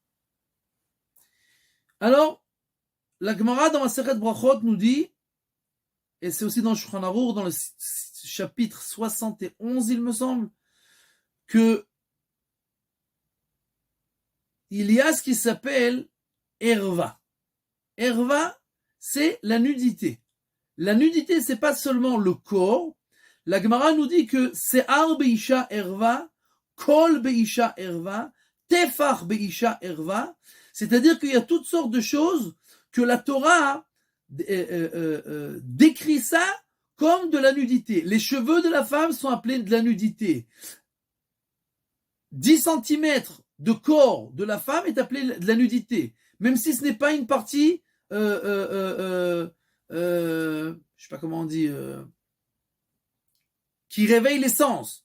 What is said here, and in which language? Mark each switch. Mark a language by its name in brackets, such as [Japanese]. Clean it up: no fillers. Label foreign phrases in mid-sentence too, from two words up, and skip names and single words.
[French] Alors, la Gemara dans Masechet Brachot nous dit, et c'est aussi dans Shulchan Aruch, dans le chapitre 71, il me semble, que il y a ce qui s'appelle Erva. Erva, c'est la nudité. La nudité, c'est pas seulement le corps. La Gemara nous dit que [Hebrew] שער באשה ערוה, קול באשה ערוה, טפח באשה ערוה, [French] c'est-à-dire qu'il y a toutes sortes de choses que la Torah décrit ça comme de la nudité. Les cheveux de la femme sont appelés de la nudité. 10 cm de corps de la femme est appelé de la nudité, même si ce n'est pas une partie, je sais pas comment on dit, qui réveille les sens.